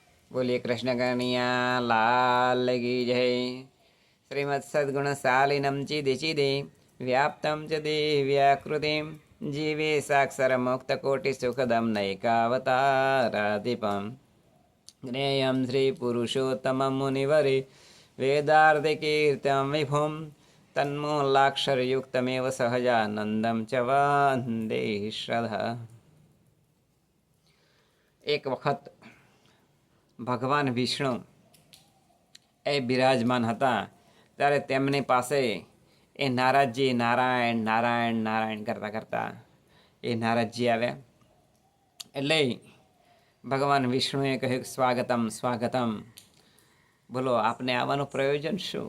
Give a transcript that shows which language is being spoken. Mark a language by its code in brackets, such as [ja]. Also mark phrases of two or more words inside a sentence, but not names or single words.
[hi] बोलिए कृष्ण कन्हैया लाल की जय। [sa] श्रीमत् सद्गुण शालिनम चिदिचिदे व्याप्तं च दिव्याकृतिं जीवे साक्षर मुक्त कोटि सुखदं नैकावताराधिपं ज्ञेयं श्री पुरुषोत्तमं मुनिवरे वेदार्धकीर्तं विभुं तन्मूलाक्षरयुक्तमेव सहजानन्दं च वन्दे श्रद्धा। [gu] એક વખત ભગવાન વિષ્ણુ એ બિરાજમાન હતા ત્યારે તેમની પાસે એ નારદજી નારાયણ નારાયણ નારાયણ કરતાં કરતાં એ નારદજી આવ્યા. એટલે ભગવાન વિષ્ણુએ કહ્યું સ્વાગતમ સ્વાગતમ, બોલો આપને આવવાનું પ્રયોજન શું?